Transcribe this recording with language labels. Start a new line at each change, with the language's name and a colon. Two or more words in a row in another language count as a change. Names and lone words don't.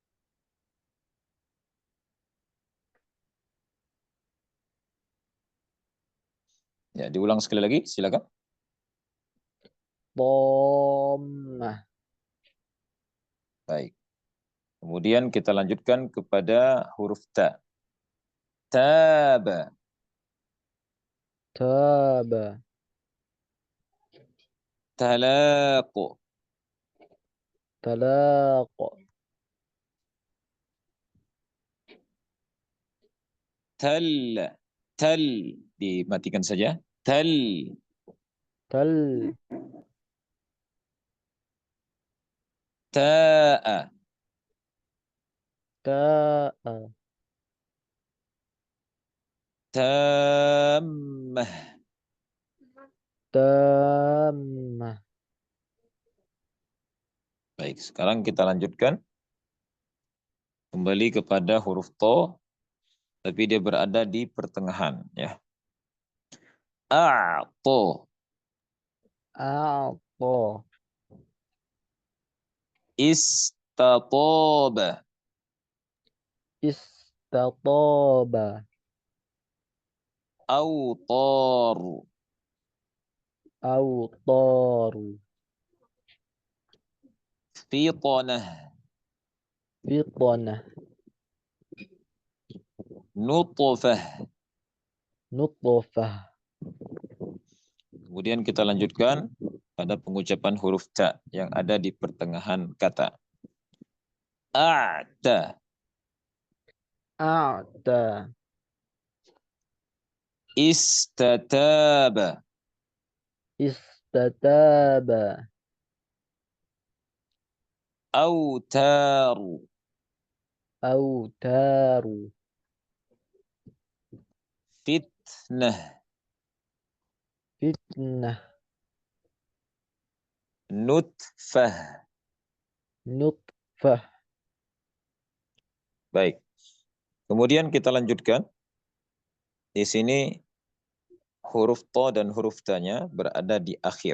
Indonesian: Ya, diulang sekali lagi, silakan. Dhammah. Baik. Kemudian kita lanjutkan kepada huruf ta. Taba. Taba. Talaqu. Talaqa. Tal. Tal. Dimatikan saja. Tal. Tal. Ta'a. Ta'a. Tammah. Tammah. Baik, sekarang kita lanjutkan kembali kepada huruf to, tapi dia berada di pertengahan ya. A'to. A'ta. Istatoba. Istataba. Awtaru. Awtaru. Fitanah. Fitanah. Nutfah. Nutfah. Kemudian kita lanjutkan pada pengucapan huruf ta yang ada di pertengahan kata. A'ta. A'ta. Istataba. Istataba. Awtaru. Awtaru. Fitnah. Fitnah. Nutfah. Nutfah. Baik. Kemudian kita lanjutkan. Di sini huruf to dan huruf ta-nya berada di akhir.